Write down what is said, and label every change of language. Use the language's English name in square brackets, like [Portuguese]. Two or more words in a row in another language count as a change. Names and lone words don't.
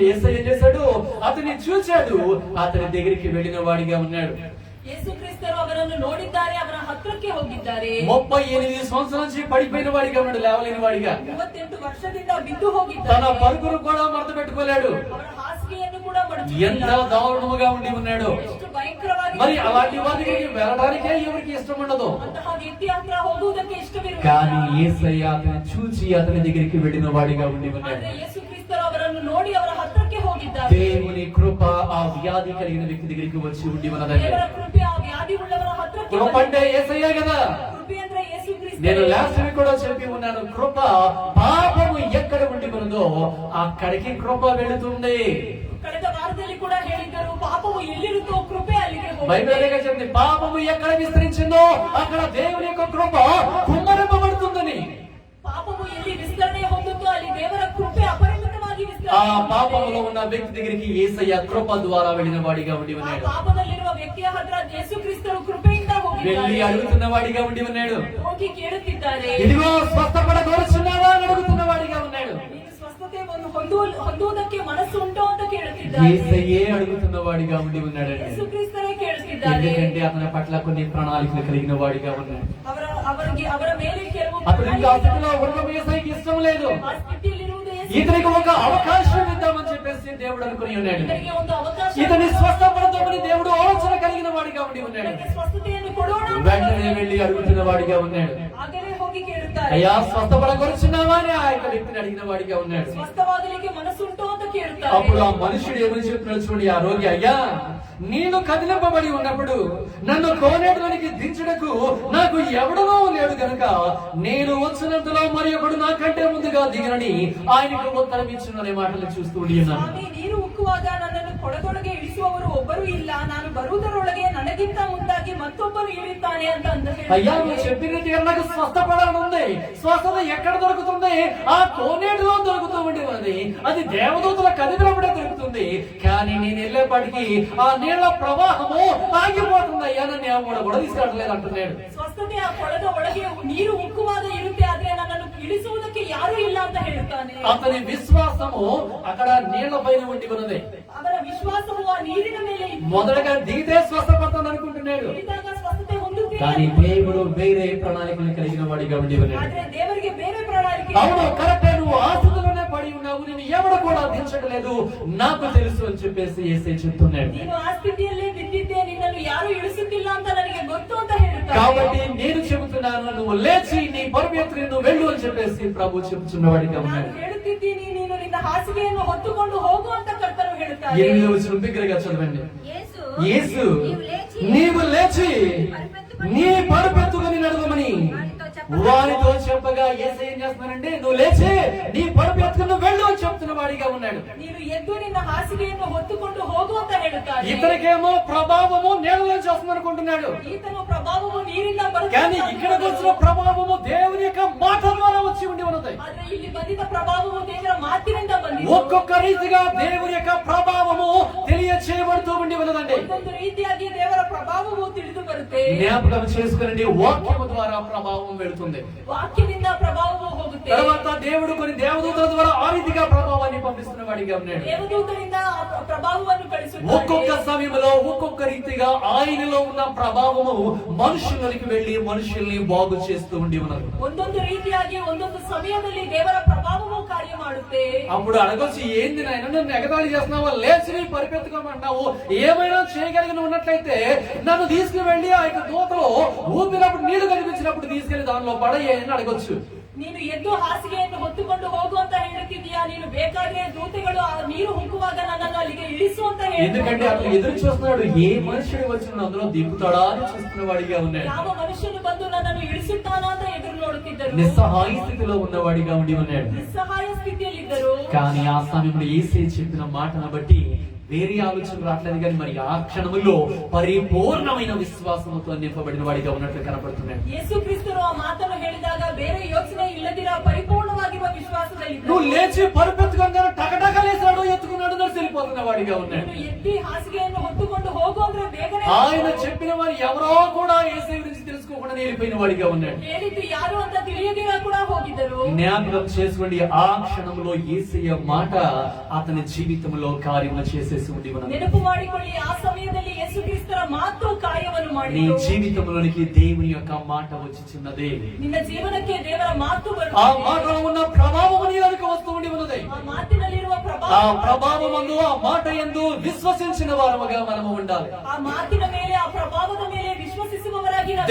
[Telugu] యేసయ్య ఏం చేశాడు, అతన్ని చూశాడు, అతని దగ్గరికి వెళ్ళిన వాడిగా ఉన్నాడు. [Kannada] ಯೇಸು ಕ್ರಿಸ್ತರು ಅವರನ್ನು ನೋಡಿದ್ದಾರೆ, ಅವರ ಹತ್ರಕ್ಕೆ ಹೋಗಿದ್ದಾರೆ. [Telugu] 38 సంవత్సరాల నుంచి పడిపోయిన వాడిగా ఉన్నాడు, లేవలేని వాడిగా. [Kannada] 38 ವರ್ಷದಿಂದ ಬಿದ್ದು [Telugu] తన [Kannada] ಹೋಗಿದ್ದಾರೆ. [Telugu] పరుగును కూడా మడత పెట్టుకోలేడు. [Kannada] ಅವರ ಹಾಸಿಗೆಯನ್ನು ಕೂಡ [Telugu] ఎంత [Kannada] ಮಡಚಿಲ್ಲ. [Telugu] దారుణముగా ఉండి ఉన్నాడు. [Kannada] ಎಷ್ಟು ಭయంಕರವಾಗಿ [Telugu] మరి అలాంటి వారికి వెళ్ళడానికే ఎవరికి ఇష్టం ఉండదు. [Kannada] ಅಂತಹ ವ್ಯಕ್ತಿ ಹತ್ರ ಹೋಗುವುದಕ್ಕೆ ಇಷ್ಟವಿರುವುದಿಲ್ಲ. [Telugu] కానీ యేసయ్య అతని చూచి అతని దగ్గరికి వెళ్ళిన వాడిగా ఉండి ఉన్నాడు. [Kannada] ಆದ್ರೆ ಯೇಸು ಕ್ರಿಸ್ತರು ಅವರನ್ನು ನೋಡಿ ಅವರ ಹತ್ರಕ್ಕೆ ಹೋಗಿದ್ದಾರೆ. [Telugu] దేవుని కృప ఆ వ్యాధి కలిగిన వ్యక్తి దగ్గరికి వచ్చి ఉండి ఉన్నదండి. [Kannada] ದೇವರ ಕೃಪೆ ಆ ವ್ಯಾಧಿ ಉಳ್ಳವರ ಹತ್ರಕ್ಕೆ [Telugu] కృప అంటే యేసయ్య కదా. [Kannada] ಕೃಪೆ ಅಂದ್ರೆ ಯೇಸು [Telugu] నేను [Kannada] ಕ್ರಿಸ್ತರು. [English] last week [Telugu] కూడా చెప్పి ఉన్నాను, కృప పాపము ఎక్కడ ఉండి ఉన్నదో అక్కడికి కృప వెళుతుంది. [Kannada] ಕಳೆದ ವಾರದಲ್ಲಿ ಕೂಡ ಹೇಳಿದ್ದರು, ಪಾಪವು ಎಲ್ಲಿರುತ್ತೋ ಕೃಪೆ ಅಲ್ಲಿಗೆ [Telugu] బైబిల్ [Kannada] ಹೋಗುತ್ತೆ. [Telugu] అలాగే చెప్పింది, పాపము ఎక్కడ విస్తరించిందో అక్కడ దేవుని యొక్క కృప కుమ్మరింపబడుతుందని. [Kannada] ಪಾಪವು ಎಲ್ಲಿ ವಿಸ್ತರಣೆ ಹೊಂದುತ್ತೋ ಅಲ್ಲಿ ದೇವರ ಕೃಪೆ ಅಪರಿಮಿತವಾಗಿ [Telugu] ఆ [Kannada] ವಿಸ್ತರಣೆ [Telugu] పాపములో ఉన్న వ్యక్తి దగ్గరికి యేసయ్య కృప ద్వారా వెళ్ళిన వాడిగా ఉండి [Kannada] ಆ [Telugu] ఉన్నాడు. [Kannada] ಪಾಪದಲ್ಲಿರುವ ವ್ಯಕ್ತಿಯ ಹತ್ರ ಯೇಸು ಕ್ರಿಸ್ತರು ಕೃಪೆಯಿಂದ [Telugu] వెళ్ళి [Kannada] ಹೋಗಿದ್ದಾರೆ. [Telugu] అడుగుతున్న వాడిగా ఉండి ఉన్నాడు. [Kannada] ಹೋಗಿ ಕೇಳುತ್ತಿದ್ದಾರೆ, [Telugu] ఇదిగో స్వస్థపడగోరుచున్నావా అని అడుగుతున్న వాడిగా ఉన్నాడు. [Kannada] ನೀನು ಸ್ವಸ್ಥತೆ ಹೊಂದುವುದಕ್ಕೆ ಮನಸ್ಸು ಉಂಟು ಅಂತ ಕೇಳುತ್ತಿದ್ದಾರೆ. [Telugu] యేసయ్యే అడుగుతున్న వాడిగా ఉండి ఉన్నాడండి. [Kannada] ಯೇಸು ಕ್ರಿಸ್ತರೇ ಕೇಳುತ್ತಿದ್ದಾರೆ. [Telugu] ఎందుకంటే అతని పట్ల కొన్ని ప్రణాళికలు కలిగిన వాడిగా ఉన్నాడు. [Kannada] ಅವರ ಮೇಲೆ ಕೆಲವು [Telugu] అతను ఇంకా ఆ స్థితిలో ఉండడం యేసయ్యకి ఇష్టం లేదు. [Kannada] ಆ ಸ್ಥಿತಿಯಲ್ಲಿರುವುದು ಯೇಸು [Telugu] ఇతనికి ఒక అవకాశం ఇద్దామని చెప్పేసి దేవుడు అనుకుని ఉన్నాడు. [Kannada] ಕ್ರಿಸ್ತರಿಗೆ ಒಂದು ಅವಕಾಶ, [Telugu] ఇతని స్వస్థపడతామని దేవుడు ఆలోచన కలిగిన వాడిగా ఉండి ఉన్నాడు. [Kannada] ಇವರಿಗೆ ಸ್ವಸ್ಥತೆಯನ್ನು ಕೊಡೋಣ ಅಂತ [Telugu] వెంటనే వెళ్ళి అడుగుతున్న వాడిగా ఉన్నాడు. [Kannada] ಆಗಲೇ ಹೋಗಿ ಕೇಳುತ್ತಾರೆ. [Telugu] అయ్యా స్వస్థపడగొరుచున్నావా అని ఆ యొక్క వ్యక్తిని అడిగిన వాడిగా ఉన్నాడు. [Kannada] ಸ್ವಸ್ಥವಾಗಲಿಕ್ಕೆ ಮನಸ್ಸುಂಟು ಅಂತ ಕೇಳುತ್ತಾರೆ. [Telugu] అప్పుడు ఆ మనుషుడు ఏమని చెప్తున్నాడు చూడండి, ఆ రోగి, అయ్యా నేను కదిలింపబడి ఉన్నప్పుడు నన్ను కోనేటిలోనికి దించుటకు నాకు ఎవడనూ లేడు గనుక నేను వచ్చినంతలో మరి ఒకడు నాకంటే ముందుగా దిగనని ఆయనకు ఉత్తరం ఇచ్చుననే మాటలు చూస్తూ ఉన్నాను. [Kannada] ಸ್ವಾಮಿ, ನೀರು ಉಕ್ಕುವಾಗ ನನ್ನನ್ನು ಕೊಡದೊಳಗೆ ಇಳಿಸುವವರು ಒಬ್ಬರು ಇಲ್ಲ, ನಾನು ಬರುವುದರೊಳಗೆ ನನಗಿಂತ ಮುಂದಾಗಿ ಮತ್ತೊಬ್ಬರು ಇಳಿಯುತ್ತಾನೆ ಅಂತ [Telugu] అయ్యా నువ్వు చెప్పినట్టుగా నాకు స్వస్థపడాలని ఉంది. స్వస్థత ఎక్కడ దొరుకుతుంది? ఆ కోనేటిలో దొరుకుతూ ఉండి ఉన్నది. అది దేవదూతల కదిలినప్పుడే దొరుకుతుంది. కానీ నేను వెళ్ళేప్పటికీ ఆ నీళ్ల ప్రవాహము ఆగిపోతుంది. అయ్యా నన్ను కూడా తీసుకెళ్ళలేదు అంటున్నాడు. [Kannada] ಸ್ವಸ್ಥತೆ ಆ ಕೊಳದ ಒಳಗೆ ನೀರು ಉಕ್ಕುವಾಗ ಇರುತ್ತೆ, ಆದ್ರೆ ನನ್ನನ್ನು ಇಳಿಸುವುದಕ್ಕೆ ಯಾರು ಇಲ್ಲ ಅಂತ ಹೇಳುತ್ತಾನೆ. [Telugu] అతని విశ్వాసము అక్కడ నీళ్ల పైన ఉండి ఉన్నది. [Kannada] ಅವರ ವಿಶ್ವಾಸವು ಆ ನೀರಿನ ಮೇಲೆ ಇತ್ತು. [Telugu] మొదటగా దిగితే స్వస్థపడతాను అనుకుంటున్నాడు. [Kannada] ಇಳಿದಾಗ ಸ್ವಸ್ಥತೆ ಹೊಂದುತ್ತೇನೆ. [Telugu] కానీ దేవుడు వేరే ప్రణాళికలు కలిగిన వాడిగా ఉండి ఉన్నాడు. [Kannada] ಆದ್ರೆ ದೇವರಿಗೆ ಬೇರೆ ಪ್ರಣಾಳಿಕೆ. [Telugu] అవును కరెక్టే, నువ్వు ఆశలోనే పడి ఉన్నావు, నేను ఎవడు కూడా దించట్లేదు నాకు తెలుసు అని చెప్పేసి యేసే చెప్తున్నాడు. [Kannada] ನೀನು ಆ ಸ್ಥಿತಿಯಲ್ಲೇ ಬಿದ್ದಿದ್ದೆ, ನಿನ್ನನ್ನು ಯಾರು ಇಳಿಸುತ್ತಿಲ್ಲ ಅಂತ ನನಗೆ ಗೊತ್ತು ಅಂತ ಹೇಳುತ್ತಾರೆ. [Telugu] కాబట్టి నేను చెబుతున్నాను, నువ్వు లేచి నీ పరుపు ఎత్తుకుని నువ్వు వెళ్ళు అని చెప్పేసి ప్రభు చెప్తున్నవాడిగా ఉన్నాడు. [Kannada] ನಾನು ಹೇಳುತ್ತಿದ್ದೀನಿ, ನೀನು ನಿನ್ನ ಹಾಸಿಗೆಯನ್ನು ಹೊತ್ತುಕೊಂಡು ಹೋಗು ಅಂತ ಕರ್ತನು ಹೇಳುತ್ತಾರೆ. [Telugu] 8వ వచనం బిగ్గరగా చదవండి. యేసు నీవు లేచి నీ పరుపెత్తుకుని నడవమని వారితో చెప్పగా యేసు ఏం చేస్తున్నానంటే, నువ్వు లేచి నీ పరుపెత్తుకుని వెళ్ళు అని చెప్తున్న వాడిగా ఉన్నాడు. [Kannada] ನೀನು ಎದ್ದು ನಿನ್ನ ಹಾಸಿಗೆಯನ್ನು ಹೊತ್ತುಕೊಂಡು ಹೋಗು ಅಂತ ಹೇಳುತ್ತಾರೆ. [Telugu] ఇతనికేమో ప్రభావము నీళ్ళలోంచి వస్తుంది అనుకుంటున్నాడు. [Kannada] ಈತನು ಪ್ರಭಾವವು ನೀರಿಂದ ಬರುತ್ತದೆ. [Telugu] కానీ ఇక్కడికి వచ్చిన ప్రభావము దేవుని యొక్క మాట ద్వారా వచ్చి ఉండి ఉన్నది. [Kannada] ಆದ್ರೆ ಇಲ್ಲಿ ಬಂದಿದ್ದ ಪ್ರಭಾವವು ದೇವರ ಮಾತಿನಿಂದ ಬಂದಿದೆ. [Telugu] ఒక్కొక్క రీతిగా దేవుని యొక్క ప్రభావము తెలియచేయబడుతూ ఉండి ఉన్నదండి. [Kannada] ಒಂದೊಂದು ರೀತಿಯಾಗಿ ದೇವರ ಪ್ರಭಾವವು ತಿಳಿದು ಬರುತ್ತೆ. [Telugu] జ్ఞాపకం చేసుకునండి, వాక్యము ద్వారా ప్రభావం వెళుతుంది. [Kannada] ವಾಕ್ಯದಿಂದ ಪ್ರಭಾವವು ಹೋಗುತ್ತೆ. [Telugu] తర్వాత దేవుడు కొన్ని దేవదూతల ద్వారా ఆ రీతిగా ప్రభావాన్ని పంపిస్తున్న వాడిగా ఉన్నాడు. [Kannada] ದೇವದೂತರಿಂದ ಆ ಪ್ರಭಾವವನ್ನು ಕಳಿಸುತ್ತಾನೆ. [Telugu] ఒక్కొక్క సమయంలో ఒక్కొక్క రీతిగా ఆయనలో ఉన్న ప్రభావము మనుషులకి వెళ్లి మనుషుల్ని బాగు చేస్తూ ఉండి ఉన్నది. [Kannada] ಒಂದೊಂದು ರೀತಿಯಾಗಿ ಒಂದೊಂದು ಸಮಯದಲ್ಲಿ ದೇವರ ಪ್ರಭಾವವು ಕಾರ್ಯ ಮಾಡುತ್ತೆ. [Telugu] అప్పుడు అడగొచ్చు, ఏంది నాయన నన్ను ఎగతాళి చేస్తున్నావా, లేచి నీ పరిపెత్తుకోమంటావు, ఏమైనా చేయగలిగిన ఉన్నట్లయితే నన్ను తీసుకుని వెళ్ళి ఆ యొక్క దూతలో ఊపినప్పుడు నీళ్లు కనిపించినప్పుడు తీసుకెళ్లి దానిలో పడేయని అడగొచ్చు. [Kannada] ನೀನು ಎದ್ದು ಹಾಸಿಗೆಯನ್ನು ಹೊತ್ತುಕೊಂಡು ಹೋಗು ಅಂತ ಹೇಳುತ್ತಿದ್ದೀಯಾ, ನೀನು ಬೇಕಾದ್ರೆ ದೂತಗಳು ಆ ನೀರು ಹುಕ್ಕುವಾಗ ನನ್ನನ್ನು ಅಲ್ಲಿಗೆ ಇಳಿಸು ಅಂತ [Telugu] ఎందుకంటే అతను ఎదురు చూస్తున్నాడు, ఏ మనుషుడు వచ్చి అందులో దింపుతాడా అని చూస్తున్న వాడిగా ఉన్నాడు. [Kannada] ಯಾವ ಮನುಷ್ಯನು ಬಂದು ನನ್ನನ್ನು ಇಳಿಸುತ್ತಾನೋ ಅಂತ ಎದುರು ನೋಡುತ್ತಿದ್ದರು. [Telugu] నిస్సహాయ స్థితిలో ఉన్నవాడిగా ఉండి ఉన్నాడు. [Kannada] ನಿಸ್ಸಹಾಯ ಸ್ಥಿತಿಯಲ್ಲಿದ್ದರು. [Telugu] కానీ ఆ సమయంలో యేసే చెప్పిన మాటను బట్టి వేరే ఆలోచన రావట్లేదు, కానీ మరి ఆ క్షణములో పరిపూర్ణమైన విశ్వాసంతో నింపబడిన వాడిగా ఉన్నట్లు కనపడుతున్నాడు. [Kannada] ಯೇಸು ಕ್ರಿಸ್ತರು ಆ ಮಾತನ್ನು ಹೇಳಿದಾಗ ಬೇರೆ ಯೋಚನೆ ಇಲ್ಲದಿರ ಪರಿಪೂರ್ಣವಾಗಿರುವ ವಿಶ್ವಾಸದಲ್ಲಿ [Telugu] నువ్వు లేచి పరుపెత్తుకోగానే టకటకలేసాడు, ఎత్తుకున్నాడు, వెళ్ళిపోతున్న వాడిగా ఉన్నాడు. [Kannada] ಎತ್ತಿ ಹಾಸಿಗೆಯನ್ನು ಹೊತ್ತುಕೊಂಡು ಹೋಗು ಅಂದ್ರೆ ಬೇಗನೆ [Telugu] ఆయన చెప్పిన వారు ఎవరో కూడా యేసు గురించి తెలుసుకోకుండా వెళ్ళిపోయిన వాడిగా ఉన్నాడు. [Kannada] ಹೇಳಿದ್ದು ಯಾರು ಅಂತ ತಿಳಿಯದಿರ ಕೂಡ ಹೋಗಿದ್ದರು. [Telugu] జ్ఞాపకం చేసుకోండి, ఆ క్షణంలో యేసయ్య మాట అతని జీవితంలో కార్యము చేసేసి ఉండి ఉన్నది. [Kannada] ನೆನಪು ಮಾಡಿಕೊಳ್ಳಿ, ಆ ಸಮಯದಲ್ಲಿ ಯೇಸು ಕ್ರಿಸ್ತರ ಮಾತು ಕಾರ್ಯವನ್ನು [Telugu] నీ [Kannada] ಮಾಡಿತು. [Telugu] జీవితంలోనికి దేవుని యొక్క మాట వచ్చిచున్నది. [Kannada] ನಿನ್ನ ಜೀವನಕ್ಕೆ ದೇವರ ಮಾತು [Telugu] ఆ [Kannada] ಬರುತ್ತದೆ. [Telugu] మాటలో ఉన్న ప్రభావము నీలోనికి వస్తూ ఉండి ఉన్నది. [Kannada] ಆ ಮಾತಿನಲ್ಲಿರುವ [Telugu] ఆ [Kannada] ಪ್ರಭಾವ, [Telugu] ప్రభావమందు ఆ మాట యందు విశ్వసించిన వారముగా మనము ఉండాలి. [Kannada] ಆ ಮಾತಿನ ಮೇಲೆ, ಆ ಪ್ರಭಾವದ ಮೇಲೆ ವಿಶ್ವಸಿಸುವವರಾಗಿ ನಾವು